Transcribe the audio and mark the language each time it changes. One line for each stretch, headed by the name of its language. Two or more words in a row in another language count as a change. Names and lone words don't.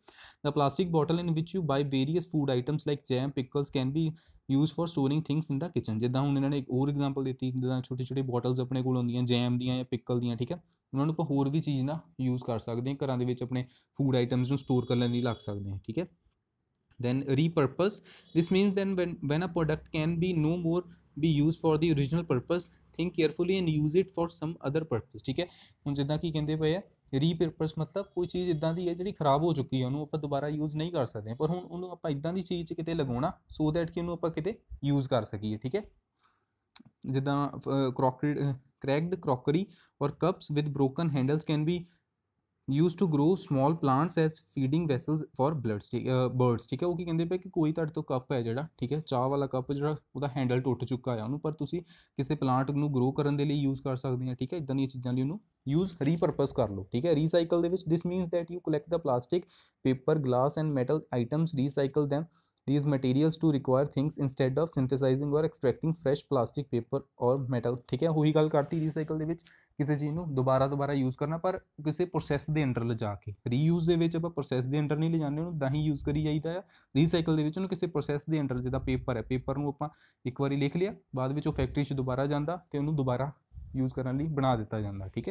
English: the plastic bottle in which you buy various food items like jam, pickles can be used for storing things in the kitchen.
Punjabi: ਜਿੱਦਾਂ ਹੁਣ ਇਹਨਾਂ ਨੇ ਇੱਕ ਹੋਰ ਐਗਜ਼ਾਮਪਲ ਦਿੱਤੀ, ਜਿੱਦਾਂ ਛੋਟੀ ਛੋਟੀ ਬੋਟਲਸ ਆਪਣੇ ਕੋਲ ਹੁੰਦੀਆਂ ਜੈਮ ਦੀਆਂ ਜਾਂ ਪਿਕਲ ਦੀਆਂ, ਠੀਕ ਹੈ। ਉਹਨਾਂ ਨੂੰ ਆਪਾਂ ਹੋਰ ਵੀ ਚੀਜ਼ ਨਾਲ ਯੂਜ਼ ਕਰ ਸਕਦੇ ਹਾਂ, ਘਰਾਂ ਦੇ ਵਿੱਚ ਆਪਣੇ
English: food items
Punjabi: ਨੂੰ ਸਟੋਰ ਕਰਨ ਲਈ ਲੱਗ ਸਕਦੇ ਹਾਂ, ਠੀਕ ਹੈ।
English: then repurpose, this means then when a product can be no more be used for the original purpose, think carefully and use it for some other purpose,
Punjabi: ਠੀਕ ਹੈ। ਹੁਣ ਜਿੱਦਾਂ ਕੀ ਕਹਿੰਦੇ ਪਏ ਆ ਰੀਪਰਪਸ, ਮਤਲਬ ਕੋਈ ਚੀਜ਼ ਇੱਦਾਂ ਦੀ ਹੈ ਜਿਹੜੀ ਖਰਾਬ ਹੋ ਚੁੱਕੀ ਹੈ, ਉਹਨੂੰ ਆਪਾਂ ਦੁਬਾਰਾ ਯੂਜ਼ ਨਹੀਂ ਕਰ ਸਕਦੇ, ਪਰ ਹੁਣ ਉਹਨੂੰ ਆਪਾਂ ਇੱਦਾਂ ਦੀ ਚੀਜ਼ 'ਚ ਕਿਤੇ ਲਗਾਉਣਾ
English: so that
Punjabi: ਕਿ ਉਹਨੂੰ ਆਪਾਂ ਕਿਤੇ ਯੂਜ਼ ਕਰ ਸਕੀਏ, ਠੀਕ ਹੈ।
English: ਜਿੱਦਾਂ cracked crockery or cups with broken handles can be used to grow small plants as feeding vessels for birds,
Punjabi: ਠੀਕ ਹੈ। ਉਹ ਕੀ ਕਹਿੰਦੇ ਪਏ ਕਿ ਕੋਈ ਤੁਹਾਡੇ ਤੋਂ ਕੱਪ ਹੈ ਜਿਹੜਾ, ਠੀਕ ਹੈ, ਚਾਹ ਵਾਲਾ ਕੱਪ ਜਿਹੜਾ ਉਹਦਾ ਹੈਂਡਲ ਟੁੱਟ ਚੁੱਕਾ ਹੈ, ਉਹਨੂੰ ਪਰ ਤੁਸੀਂ ਕਿਸੇ ਪਲਾਂਟ ਨੂੰ ਗਰੋ ਕਰਨ ਦੇ ਲਈ ਯੂਜ਼ ਕਰ ਸਕਦੇ ਆ, ਠੀਕ ਹੈ। ਇੱਦਾਂ ਦੀਆਂ ਚੀਜ਼ਾਂ ਲਈ ਉਹਨੂੰ
English: use repurpose
Punjabi: ਕਰ ਲਓ, ਠੀਕ ਹੈ। ਰੀਸਾਈਕਲ ਦੇ ਵਿੱਚ
English: this means that you collect the plastic, paper, glass and metal items, recycle them these materials to require things instead of synthesizing or extracting fresh plastic, paper or metal,
Punjabi: ਠੀਕ ਹੈ। ਉਹੀ ਗੱਲ ਕਰਤੀ ਰੀਸਾਈਕਲ ਦੇ ਵਿੱਚ ਕਿਸੇ ਚੀਜ਼ ਨੂੰ ਦੁਬਾਰਾ ਯੂਜ਼ ਕਰਨਾ, ਪਰ ਕਿਸੇ ਪ੍ਰੋਸੈਸ ਦੇ ਅੰਡਰ ਲਿਜਾ ਕੇ। ਰੀਯੂਜ਼ ਦੇ ਵਿੱਚ ਆਪਾਂ ਪ੍ਰੋਸੈਸ ਦੇ ਅੰਡਰ ਨਹੀਂ ਲਿਜਾਂਦੇ, ਉਹਨੂੰ ਤਾਂ ਹੀ ਯੂਜ਼ ਕਰੀ ਜਾਈਦਾ ਆ। ਰੀਸਾਈਕਲ ਦੇ ਵਿੱਚ ਉਹਨੂੰ ਕਿਸੇ ਪ੍ਰੋਸੈਸ ਦੇ ਅੰਡਰ, ਜਿੱਦਾਂ ਪੇਪਰ ਹੈ, ਪੇਪਰ ਨੂੰ ਆਪਾਂ ਇੱਕ ਵਾਰੀ ਲਿਖ ਲਿਆ, ਬਾਅਦ ਵਿੱਚ ਉਹ ਫੈਕਟਰੀ 'ਚ ਦੁਬਾਰਾ ਜਾਂਦਾ ਅਤੇ ਉਹਨੂੰ ਦੁਬਾਰਾ ਯੂਜ਼ ਕਰਨ ਲਈ ਬਣਾ ਦਿੱਤਾ ਜਾਂਦਾ, ਠੀਕ ਹੈ।